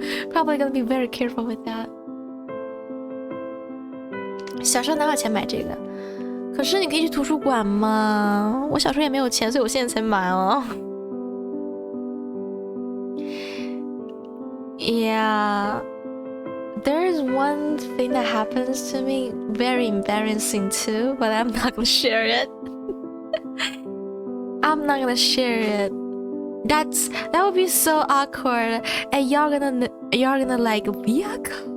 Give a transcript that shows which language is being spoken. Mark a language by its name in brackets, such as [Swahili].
[English] Probably gonna be very careful with that. [Chinese] 小时候哪有钱买这个？可是你可以去图书馆嘛。我小时候也没有钱，所以我现在才买哦。 [English] Yeah, there's one thing that happens to me, very embarrassing too, but I'm not gonna share it. I'm not gonna share it. That would be so awkward, and y'all gonna like Viaka.